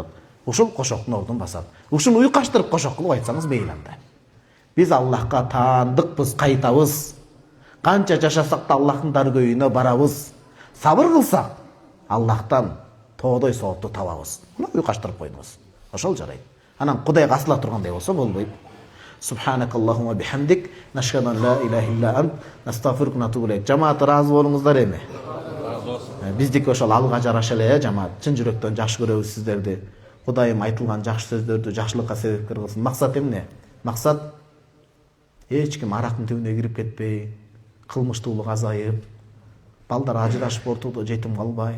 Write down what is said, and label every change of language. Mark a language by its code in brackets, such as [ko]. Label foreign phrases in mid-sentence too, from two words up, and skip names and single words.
[ky] Ушул кошоктун ордун басат. Ушуну уйкаштырып кошок кылып айтсаңыз мейли анда. Биз Аллахка таандыкпыз, кайтабыз. Канча жашасак да Аллахтын даргөйүнө барабыз. Сабыр кылсак Аллахтан тоодой соопту табабыз. Муну уйкаштырып койдуңуз. Ошол жарайт. Анан Кудайга асыла тургандай болсо болбойт. [ar] سبحانك اللهم بحمدك نشهد أن لا إله إلا أنت نستغفرك ونتوب إليك. [ky] Жамаат ыраазы болуңуздар эми. Биздики ошол алга жараша эле, жамаат. Чын жүрөктөн жакшы көрөбүз сиздерди. Кудайым айтылган жакшы сөздөрдү жакшылыкка себепкер кылсын. Максат эмне? Максат эч ким арактын түбүнө кирип кетпей, кылмыштуулук азайып, балдар ажырашып ортодо жетим калбай.